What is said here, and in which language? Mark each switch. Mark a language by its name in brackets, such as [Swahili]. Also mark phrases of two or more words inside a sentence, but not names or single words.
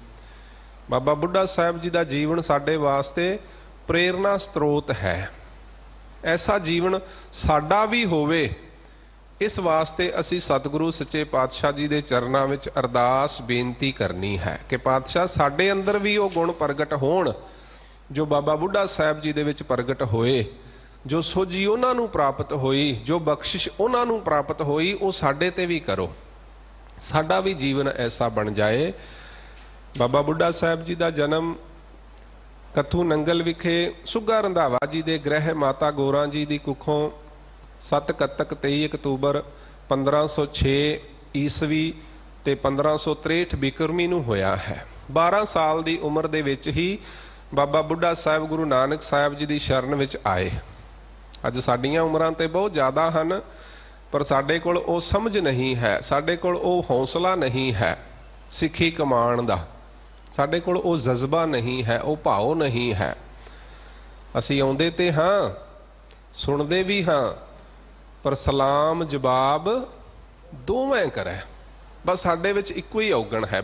[Hindi] बाबा बुढ़ा साहिब जी का जीवन [Punjabi] ਸਾਡੇ ਵਾਸਤੇ [Hindi] प्रेरणा स्त्रोत है। [Punjabi] ਐਸਾ ਜੀਵਨ ਸਾਡਾ ਭੀ ਹੋਵੇ, ਇਸ ਵਾਸਤੇ ਅਸੀ ਸਤਗੁਰੂ ਸੱਚੇ ਪਾਤਸ਼ਾਹ ਜੀ ਕੇ ਚਰਣੋਂ ਮੇਂ ਅਰਦਾਸ ਬੇਨਤੀ ਕਰਨੀ ਹੈ ਕਿ ਪਾਤਸ਼ਾਹ ਸਾਡੇ ਅੰਦਰ ਭੀ ਵੋ ਗੁਣ ਪ੍ਰਗਟ ਹੋਣ ਜੋ ਬਾਬਾ ਬੁੱਢਾ ਸਾਹਿਬ ਜੀ ਦੇ ਵਿਚ ਪ੍ਰਗਟ ਹੋਏ, ਜੋ ਸੋਝੀ ਉਨ੍ਹਾਂ ਨੂੰ ਪ੍ਰਾਪਤ ਹੋਈ, ਜੋ ਬਖ਼ਸ਼ਿਸ਼ ਉਨ੍ਹਾਂ ਨੂੰ ਪ੍ਰਾਪਤ ਹੋਈ, ਵੋ ਸਾਡੇ ਤੇ ਭੀ ਕਰੋ, ਸਾਡਾ ਭੀ ਜੀਵਨ ਐਸਾ ਬਣ ਜਾਏ। ਬਾਬਾ ਬੁੱਢਾ ਸਾਹਿਬ ਜੀ ਕਾ ਜਨਮ ਕੱਥੂ ਨੰਗਲ ਵਿਖੇ ਸੁੱਗਾ ਰੰਧਾਵਾ ਜੀ ਕੇ ਗ੍ਰਹਿ ਮਾਤਾ ਗੌਰਾ ਜੀ ਕੀ ਕੁੱਖੋਂ 7 ਕੱਤਕ 23 ਅਕਤੂਬਰ 1506 ਈਸਵੀ ਤੇ 1563 ਬਿਕਰਮੀ ਨੂੰ ਹੋਇਆ ਹੈ। 12 ਸਾਲ ਕੀ ਉਮਰ ਦੇ ਵਿਚ ਹੀ ਬਾਬਾ ਬੁੱਢਾ ਸਾਹਿਬ ਗੁਰੂ ਨਾਨਕ ਸਾਹਿਬ ਜੀ ਕੀ ਸ਼ਰਣ ਵਿਚ ਆਏ। ਅੱਜ ਸਾਡੀਆਂ ਉਮਰਾਂ ਤੇ ਬਹੁਤ ਜ਼ਿਆਦਾ ਹੈਂ, ਪਰ ਸਾਡੇ ਕੋਲ ਵੋ ਸਮਝ ਨਹੀਂ ਹੈ, ਸਾਡੇ ਕੋਲ ਵੋ ਹੌਸਲਾ ਨਹੀਂ ਹੈ ਸਿੱਖੀ ਕਮਾਣ ਦਾ, ਸਾਡੇ ਕੋਲ ਵੋ ਜਜ਼ਬਾ ਨਹੀਂ ਹੈ, ਵੋ ਭਾਵ ਨਹੀਂ ਹੈ। ਅਸੀ ਆਉਂਦੇ ਤੇ ਹਾਂ, ਸੁਣਤੇ ਭੀ ਹਾਂ, ਪਰ ਸਲਾਮ ਜਵਾਬ ਦੋਵੇਂ ਕਰੇ, ਬਸ ਸਾਡੇ ਵਿਚ ਇੱਕੋ ਹੀ ਔਗੁਣ ਹੈ।